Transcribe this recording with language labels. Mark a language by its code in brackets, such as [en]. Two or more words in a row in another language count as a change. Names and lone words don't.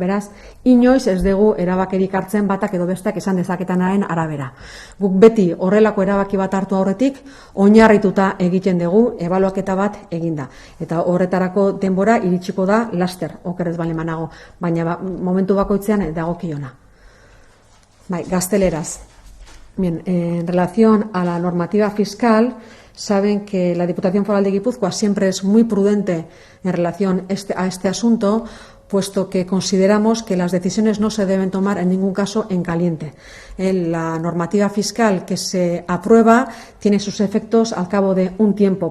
[eu] Beraz, inoiz ez dugu erabakerik hartzen batak edo besteak esan dezaketanaren arabera. Guk beti horrelako erabaki bat hartu aurretik, oinarrituta egiten dugu, ebaluaketa bat eginda. Eta horretarako denbora iritsiko da laster, okerez balemanago, baina momentu bakoitzean dagokiona. Bai, gazteleraz. [es] Bien, en relación a la normativa fiscal, saben que la Diputación Foral de Guipúzcoa siempre es muy prudente en relación a este asunto, puesto que consideramos que las decisiones no se deben tomar en ningún caso en caliente. La normativa fiscal que se aprueba tiene sus efectos al cabo de un tiempo.